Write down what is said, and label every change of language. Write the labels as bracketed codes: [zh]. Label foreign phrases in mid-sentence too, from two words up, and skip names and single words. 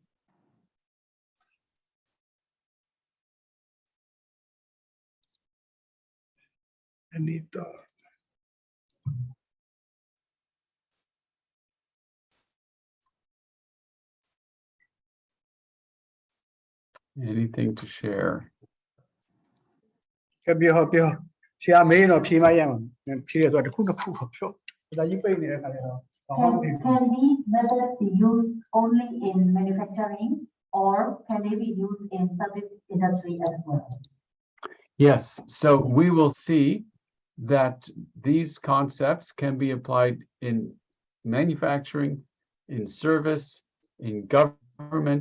[en] Any thought? Anything to share? [my] ပြောဆရာမေးတော့ဖြေမရမှာဖြေရဆိုတော့တစ်ခုတစ်ခုကိုပြောဒါကြီးပိတ်နေတဲ့ခါကျတော့ဘာမှမသိဘူး [en] Can these methods be used only in manufacturing or can they be used in service industry as well? Yes, so we will see that these concepts can be applied in manufacturing, in service, in government.